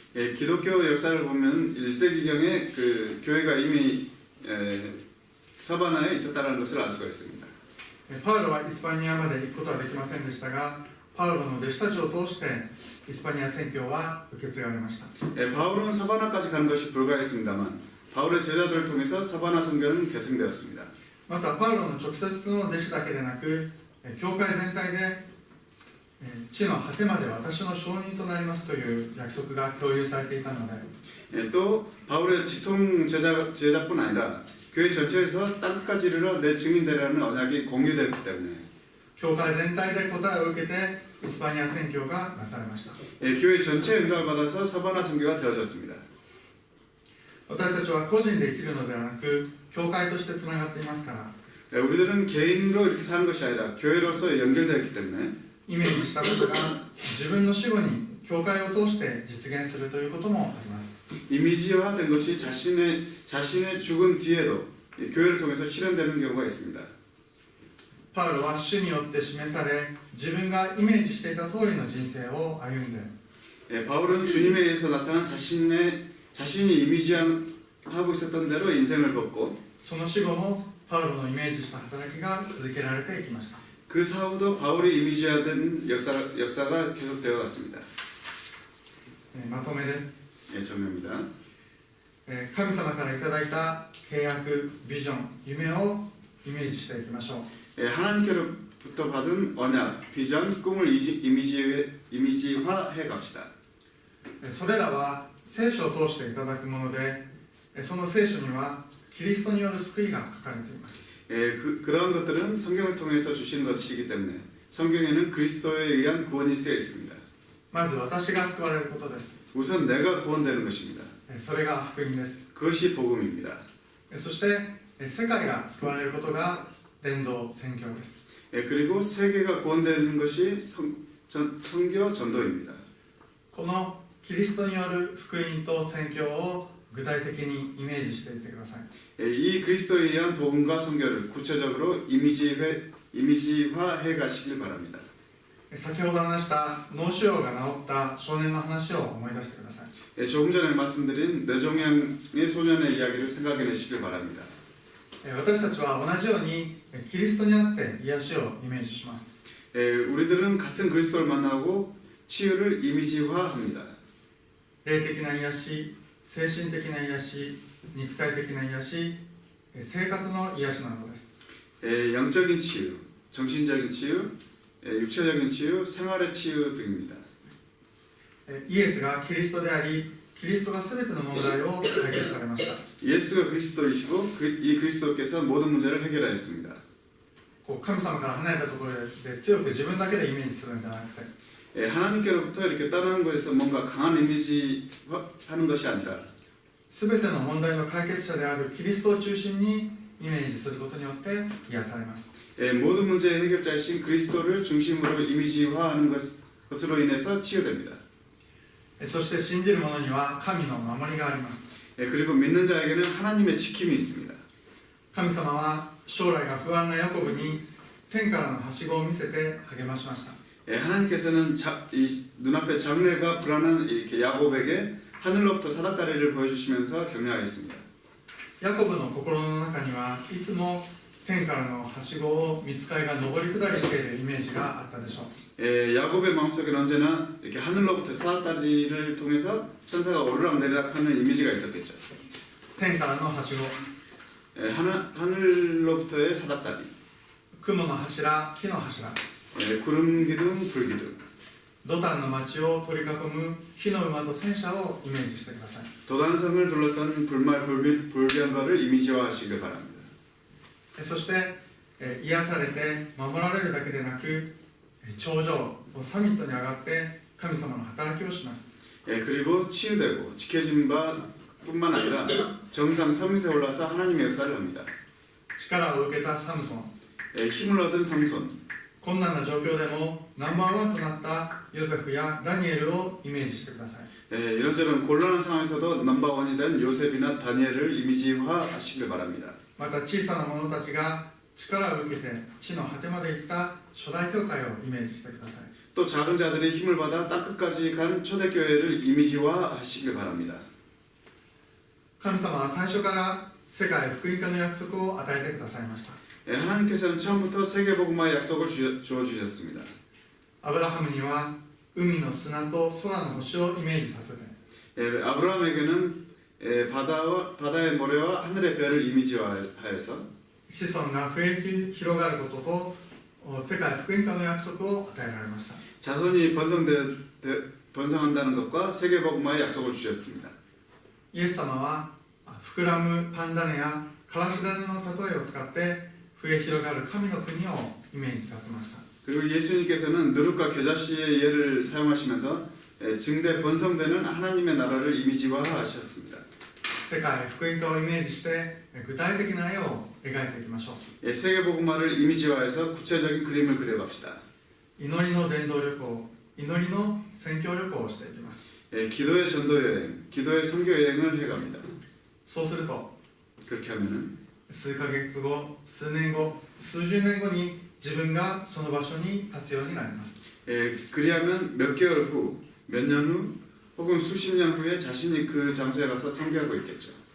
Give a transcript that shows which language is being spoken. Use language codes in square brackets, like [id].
[ko] 기독교 역사를 보면 1세기경에 그 교회가 이미 서바나에 있었다는 것을 알 수가 있습니다. [ja] パウロはイスパニアまで行くことはできませんでしたが、パウロの弟子たちを通してイスパニア宣教は受け継がれました。 [ko] 바울은 서바나까지 간 것이 불가했습니다만 바울의 제자들을 통해서 서바나 선교는 계승되었습니다. [ja] またパウロの直接の弟子だけでなく、教会全体で地の果てまで私の証人となりますという約束が共有されていたので、 [ko] 또 바울의 직통 제자뿐 아니라 교회 전체에서 땅까지 이르러 내 증인되라는 언약이 공유되었기 때문에 [ja] 教会全体で答えを受けてイスパニア宣教がなされました。 [ko] 교회 전체의 응답을 받아서 서바나 선교가 되어졌습니다. [ja] 私たちは個人で生きるのではなく教会としてつながっていますから、 [ko] 우리들은 개인으로 이렇게 사는 것이 아니라 교회로서 연결되어 있기 때문에 [ja] イメージしたことが自分の死後に教会を通して実現するということもあります。 [ko] 이미지화된 것이 자신의 죽은 뒤에도 교회를 통해서 실현되는 경우가 있습니다. [ja] パウロは主によって示され自分がイメージしていた通りの人生を歩んで、 [ko] 바울은 주님에 의해서 나타난 자신이 이미지하고 있었던 대로 인생을 걷고 [ja] その死後もパウロのイメージした働きが続けられていきました。 [ko] 그 사후도 바울이 이미지화된 역사가 계속되어 갔습니다. [ja] まとめです。 [ko] 정리입니다. [ja] 神様からいただいた契約、ビジョン、夢をイメージしていきましょう。 [ko] 하나님께로부터 받은 언약, 비전, 꿈을 이미지화해 갑시다. [ja] それらは聖書を通していただくもので、その聖書にはキリストによる救いが書かれています。 [ko] 그러한 것들은 성경을 통해서 주신 것이기 때문에 성경에는 그리스도에 의한 구원이 쓰여 있습니다. [ja] まず私が救われることです。 [ko] 우선 내가 구원되는 것입니다. [ja] それが福音です。 [ko] 그것이 복음입니다. [ja] そして世界が救われることが伝道宣教です。 [ko] 그리고 세계가 구원되는 것이 선교 전도입니다. [ja] このキリストによる福音と宣教を具体的にイメージしていってください。 [ko] 이 그리스도에 의한 복음과 선교를 구체적으로 이미지화해 가시길 바랍니다. [ja] 先ほど話した脳腫瘍が治った少年の話を思い出してください。 [ko] 조금 전에 말씀드린 뇌종양의 소년의 이야기를 생각해내시길 바랍니다. [ja] 私たちは同じようにキリストにあって癒しをイメージします。 [ko] 우리들은 같은 그리스도를 만나고 치유를 이미지화합니다. [ja] 霊的な癒し、精神的な癒し、肉体的な癒し、生活の癒しなのです。 [ko] 영적인 치유, 정신적인 치유, 육체적인 치유, 생활의 치유 등입니다. [ja] イエスがキリストであり、キリストが全ての問題を解決されました。 [ko] 예수가 그리스도이시고 이 그리스도께서 모든 문제를 해결하였습니다. [ja] 神様から離れたところで強く自分だけでイメージするんじゃなくて、 [ko] 하나님께로부터 이렇게 떠나는 것에서 뭔가 강한 이미지하는 것이 아니라 [ja] 全ての問題の解決者であるキリストを中心にイメージすることによって癒されます。 [ko] 모든 문제의 해결자이신 그리스도를 중심으로 이미지화하는 것으로 인해서 치유됩니다. [ja] そして信じる者には神の守りがあります。 [ko] 그리고 믿는 자에게는 하나님의 지킴이 있습니다. [ja] 神様は将来が不安なヤコブに天からのはしごを見せて励ましました。 [ko] 하나님께서는 눈앞에 장래가 불안한 이렇게 야곱에게 하늘로부터 사닥다리를 보여주시면서 격려하였습니다. [ja] ヤコブの心の中にはいつも天からのはしごを御使いが上り下りしているイメージがあったでしょう。 [ko] 야곱의 마음속에는 언제나 이렇게 하늘로부터 사닥다리를 통해서 천사가 오르락내리락하는 이미지가 있었겠죠. [ja] 天からのはしご、 [ko] 하늘로부터의 사닥다리, [ja] 雲の柱、火の柱、 [ko] 구름 기둥, 불 기둥, [ja] ドタンの町を取り囲む火の馬と戦車をイメージしてください。 [ko] 도단성을 둘러싼 불말 불변거를 이미지화하시길 바랍니다. [ja] そして癒されて守られるだけでなく頂上サミットに上がって神様の働きをします。 [ko] 그리고 치유되고 지켜진 바뿐만 아니라 정상 서밋에 올라서 하나님의 역사를 합니다. [ja] 力を受けたサムソン、 [ko] 힘을 얻은 sam손, [ja] 困難な状況でもナンバーワンとなったヨセフやダニエルをイメージしてください。 [ko] 이런저런 곤란한 상황에서도 넘버원이 된 요셉이나 다니엘을 이미지화하시길 바랍니다. [ja] また小さな者たちが力を受けて地の果てまで行った初代教会をイメージしてください。 [ko] 또 작은 자들이 힘을 받아 땅끝까지 간 초대교회를 이미지화하시길 바랍니다. [ja] 神様は最初から世界福音化の約束を与えてくださいました。 [ko] 하나님께서는 처음부터 세계복음화의 약속을 주어주셨습니다. [ja] アブラハムには海の砂と空の星をイメージさせて、 [ko] 아브라함에게는 바다의 모래와 하늘의 별을 이미지화하여서 [ja] 子孫が増え広がることと世界福音化の約束を与えられました。 [ko] 자손이 번성한다는 것과 세계복음화의 약속을 주셨습니다. [ja] イエス様は膨らむパンダネやからし種の例えを使って増え広がる神の国をイメージさせました。 [ko] 그리고 예수님께서는 누룩과 겨자씨의 예를 사용하시면서 증대 번성되는 하나님의 나라를 이미지화하셨습니다. [ja] 世界福音化をイメージして具体的な絵を描いていきましょう。 [ko] 세계복음화를 이미지화해서 구체적인 그림을 그려갑시다. [ja] 祈りの伝道旅行、祈りの宣教旅行をしていきます。 [ko] 기도의 전도여행, 기도의 선교여행을 해갑니다. [ja] そうすると [ko] 그렇게 하면은 [ja] 数ヶ月後、数年後、数十年後に自分がその場所に立つようになります。 [ko] 그리하면 몇 개월 후, 몇 년 후, 혹은 수십 년 후에 자신이 그 장소에 가서 선교하고 있겠죠.